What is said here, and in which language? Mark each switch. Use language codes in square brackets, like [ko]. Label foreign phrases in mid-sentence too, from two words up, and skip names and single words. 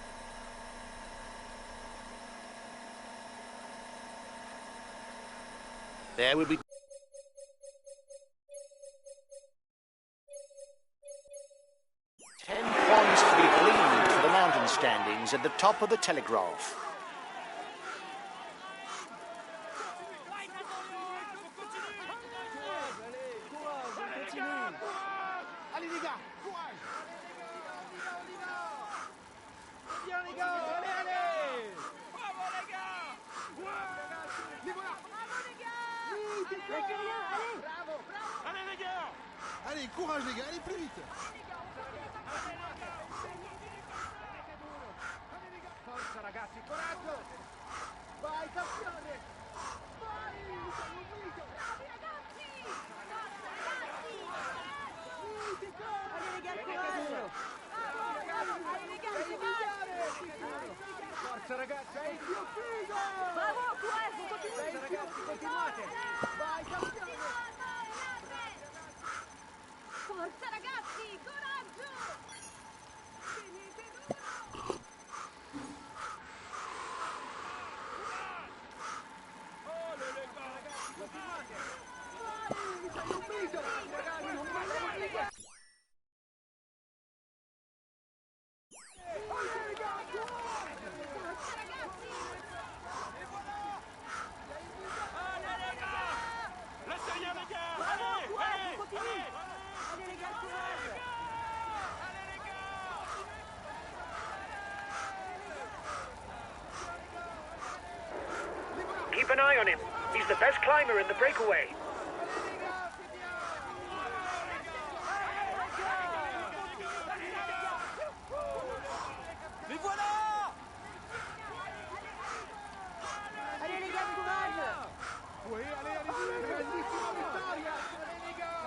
[en] There will be 10 points to be gleaned for the mountain standings at the top of the Telegraph. [fr] Allez les gars, courage. Bien les gars, allez, allez. Bravo les gars. Les voilà. Bravo les gars. Oui, c'est Allez, Julien, allez. Bravo, bravo. Allez les gars. Allez, courage les gars, allez plus vite. [it] Forza ragazzi, coraggio. Vai campione. Vai, sei unito. Bravi ragazzi. Forza ragazzi. Sì, ti corri. Allez les gars, courage. Bravo, bravo. Allez les gars, courage. Forza ragazzi, sei il più figo. [fr] Bravo, courage, on continue. [it] Dai ragazzi, continuate. Vai campione. Forza ragazzi, coraggio. Finite duro. Continuate. Vai, sei un mito. Ragazzi, non basta via. [fr] Laissez rien les gars. Bravo, Allez, courage, allez, on continue. Allez les gars, courage. [en] Keep an eye on him. He's the best climber in the breakaway. [fr] Les voilà. Allez les gars, courage. Oui, allez, allez, [it] grandissima vittoria. [fr] Allez les gars.